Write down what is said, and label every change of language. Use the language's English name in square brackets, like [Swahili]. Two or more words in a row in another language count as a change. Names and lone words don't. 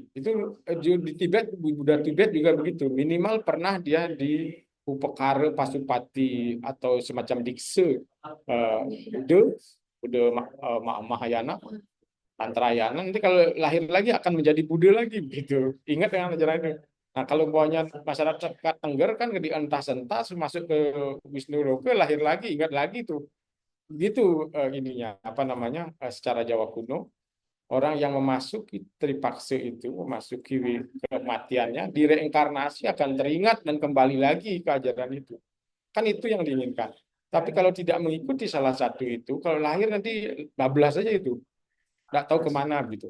[Indonesian] Itu di Tibet, Buddha Tibet juga begitu. Minimal pernah dia di Upakara Pasupati atau semacam dikse Buddha Mahayana, Tantrayana. Nanti kalau lahir lagi akan menjadi Buddha lagi begitu. Ingat dengan ajaran itu. Nah, kalau bawahnya masyarakat Tengger kan dientas-entas masuk ke Wisnu Loka, lahir lagi, ingat lagi tuh. Gitu ininya secara Jawa kuno, orang yang memasuki Tripaksa itu, memasuki kematiannya, direinkarnasi akan teringat dan kembali lagi ke ajaran itu. Kan itu yang diinginkan. Tapi kalau tidak mengikuti salah satu itu, kalau lahir nanti bablas saja itu, nggak tahu kemana gitu.